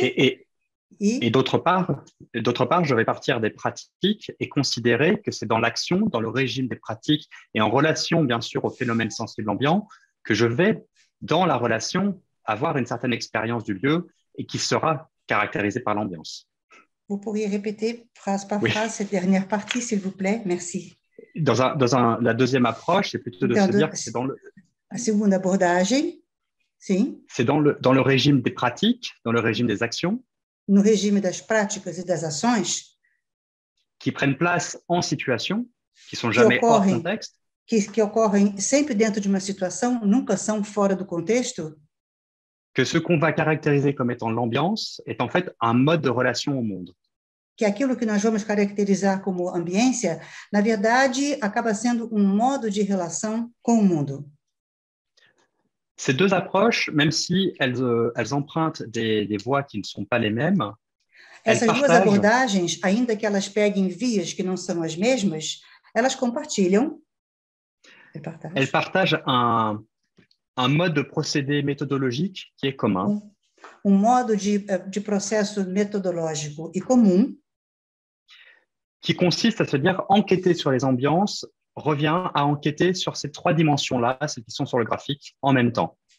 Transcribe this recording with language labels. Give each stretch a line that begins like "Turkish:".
French: et d'autre part, je vais partir des pratiques et considérer que c'est dans l'action, dans le régime des pratiques et en relation, bien sûr, au phénomène sensible ambiant, que je vais, dans la relation, avoir une certaine expérience du lieu et qui sera caractérisée par l'ambiance. Vous pourriez répéter phrase par phrase cette dernière partie, s'il vous plaît? Merci. La deuxième approche, c'est plutôt de se dire que c'est dans le...
Portuguese: A segunda abordagem, sim.
French: C'est dans le régime des pratiques, dans le régime des actions,
Portuguese: No regime das práticas e das ações,
French: qui prennent place en situation, qui sont jamais hors contexte,
Portuguese: que ocorrem sempre dentro de uma situação, nunca são fora do contexto,
French: que ce qu'on va caractériser comme étant l'ambiance est en fait un mode de relation au monde.
Portuguese: que aquilo que nós vamos caracterizar como ambiência, na verdade, acaba sendo um modo de relação com o mundo.
French: Ces deux approches, même si elles empruntent des voies qui ne sont pas les mêmes,
Portuguese: Essas duas abordagens, ainda que elas peguem vias que não são as mesmas, elas compartilham.
French: Elles partagent un mode de procédé méthodologique qui est commun.
Portuguese: Um modo de processo metodológico e comum,
French: qui consiste à se dire enquêter sur les ambiances revient à enquêter sur ces trois dimensions-là, celles qui sont sur le graphique, en même temps.